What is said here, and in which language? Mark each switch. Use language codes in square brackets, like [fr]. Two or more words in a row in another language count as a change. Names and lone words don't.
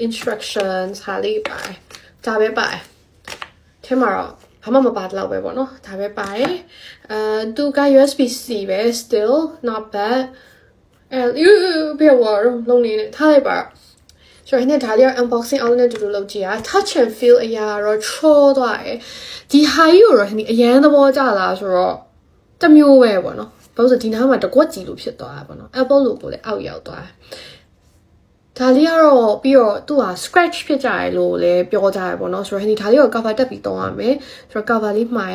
[my] instructions ဟာလေးပါတယ်ဒါပဲပါတယ်ထဲမှာတော့ဘာမှမပါတော့ပဲပေါ့နော်ဒါပဲပါတယ်သူက USB-C ပဲ [en] still not bad [my] ဘယ်ဝါလုံးနေနဲ့ထားလိုက်ပါဆိုတော့ဒီဒါလေးက unboxing အောင်နဲ့တူတူလုပ်ကြည့်ရ [en] touch and feel [my] အရာတော့ချောသွားတယ်ဒီ high ကိုတော့ဒီအရန်သဘောကျလာဆိုတော့တ မျိုးပဲပေါ့နော်ဘာလို့ဆိုဒီနားမှာတကွက်ကြီးလို့ဖြစ်သွားတာပေါ့နော် Apple logo လည်းအောက်ရောက်သွားတယ်ဒါလေးကတော့ပြီးတော့သူ့ဟာ scratch ဖြစ်ကြတယ်လို့လည်းပြောကြရပေါ့နော်ဆိုတော့ဒီဒါလေးကို cover တက်ပြီးသုံးရမယ်ဆိုတော့ cover လေးမှား